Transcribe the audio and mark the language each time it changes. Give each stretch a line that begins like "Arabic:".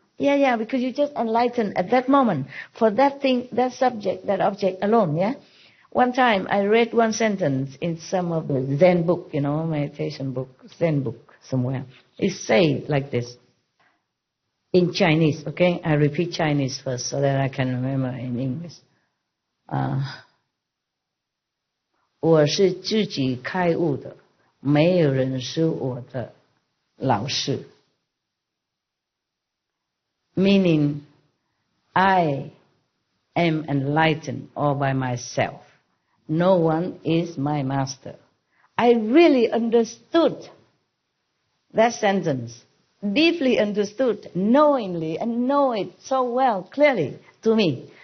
English: Yeah, because you just enlightened at that moment for that thing, that subject, that object alone, yeah? One time I read one sentence in some of the Zen book, meditation book, Zen book somewhere. It says like this. in Chinese, okay? I repeat Chinese first so that I can remember in English.
Chinese: 我是自己开悟的，没有人是我的老师。
English: Meaning, I am enlightened all by myself. No one is my master. I really understood that sentence, deeply understood, knowingly, and know it so well, clearly to me.